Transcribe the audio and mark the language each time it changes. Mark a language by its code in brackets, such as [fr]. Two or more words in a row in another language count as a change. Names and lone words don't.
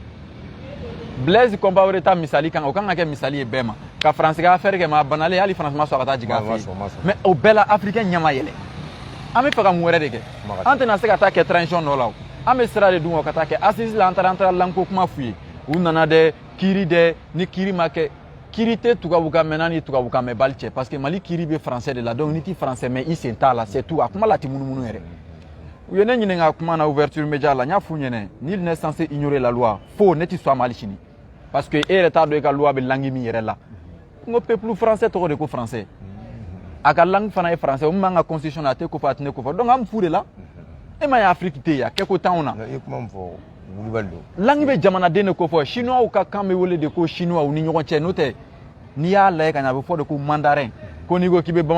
[bm] Blaise Compaoré ta misali kan o kan ka kɛ misali ye bɛɛ ma ka faransi ka affaire kɛ ma a banalen hali faransi ma sɔn ka taa jigin a fɛ yen mais o bɛɛ la africain ɲɛ ma yɛlɛ an bɛ fɛ ka mun wɛrɛ de kɛ an tɛna se ka taa kɛ transition dɔ la o an bɛ sira de dun o ka taa kɛ assise la an taara lanko kuma f'u ye u nana dɛ kiiri dɛ ni kiiri ma kɛ kiiri tɛ tubabukan mɛn n'a ni tubabukan mɛn bali cɛ [fr] parce que [bm] mali kiiri bɛ français de la donc n'i ti français mɛn i sen t'a la [fr] c'est tout [bm] a kuma la ti munumunu yɛrɛ u ye ne ɲininka kuma na [fr] ouverture média [bm] la n y'a f'u ɲɛna [fr] nul n'est censé ignorer la loi [bm] fo ne ti sɔn a ma hali sini [fr] parce que [bm] e yɛrɛ t'a dɔn i ka loi bɛ langue min yɛrɛ la n ko [fr] peuple français [bm] tɔgɔ de ko français a ka langue fana ye français o min b'an ka constitution na a tɛ ko fɔ a tɛ ne ko fɔ donc an bɛ fu de la e ma ye Afrique tɛ yen a kɛ ko t'anw na langue bɛ jamanaden de ko fɔ chinois ka kan bɛ wele de ko chinois u ni ɲɔgɔn cɛ n'o tɛ n'i y'a lajɛ ka ɲɛ a bɛ fɔ de ko mandarin ko n'i ko k'i bɛ